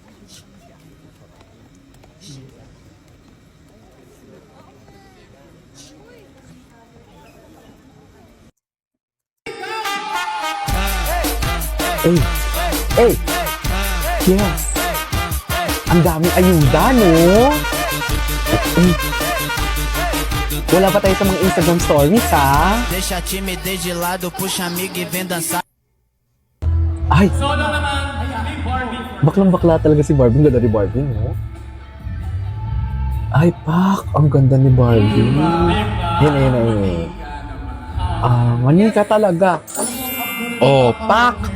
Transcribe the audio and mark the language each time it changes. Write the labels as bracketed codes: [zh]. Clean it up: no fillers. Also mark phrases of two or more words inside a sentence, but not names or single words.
[tl] Eh, yes. Ang daming ayuda, no? Wala pa tayo sa mga Instagram stories, ha? [pt] Deixa a timidez de lado, puxa amigo e vem dançar. [tl] Ay, Solo naman ni Barbie. baklang-bakla talaga si Barbie. Ang ganda ni Barbie, no? Ay, pak! Ang ganda ni Barbie. Ayun. Manika talaga. Oh, pak!